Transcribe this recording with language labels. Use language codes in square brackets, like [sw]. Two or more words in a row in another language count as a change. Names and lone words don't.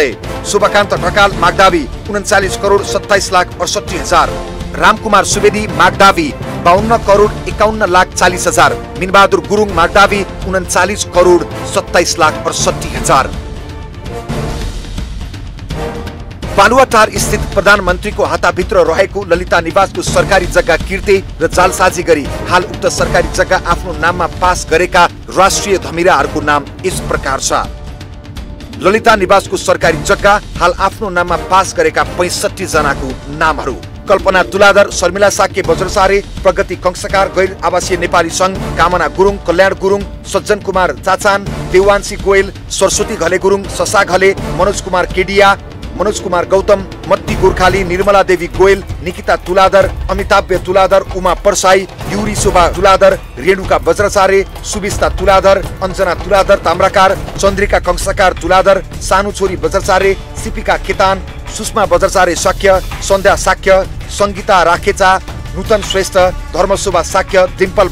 [ne] शुभकान्त ढकाल मागदावी 39,27,68,000। रामकुमार सुवेदी मागदावी 52,51,40,000। मिनबहादुर गुरुङ मागदावी 39,27,68,000। बालुवाटार स्थित प्रधानमन्त्रीको हाताभित्र रहेको ललिता निवासको सरकारी जग्गा किर्दै र जालसाजी गरी हाल उक्त सरकारी जग्गा आफ्नो नाममा पास गरेका राष्ट्रिय धमिराहरूको नाम यस प्रकार छ। ललिता निवासको सरकारी जग्गा हाल आफ्नो नाममा पास गरेका 65 जनाको नामहरू: कल्पना तुलाधर, शर्मिला साक्य बज्रचारे, प्रगति कंसकार, गैर आवासीय नेपाली संघ, कामना गुरुङ, कल्याण गुरुङ, सज्जन कुमार चाचान, देवांशी गोयल, सरस्वती घले गुरुङ, ससा घले, मनोज कुमार केडिया, मनोज कुमार गौतम, मत्ती गोर्खाली, निर्मला देवी गोयल, निकिता तुलाधर, अमिताभ तुलाधर, उमा परसाई, युरी शोभा तुलाधर, रेणुका बज्रचारे, सुविस्ता तुलाधर, अञ्जना तुलाधर ताम्राकार, चन्द्रिका कंसकार तुलाधर, सानु छोरी बज्रचारे, सिपिका केतान, सुषमा बज्रचारे साक्य, सन्ध्या साक्य, सङ्गीता राखेचा, नूतन श्रेष्ठ, धर्मशोभा साक्य, डिम्पल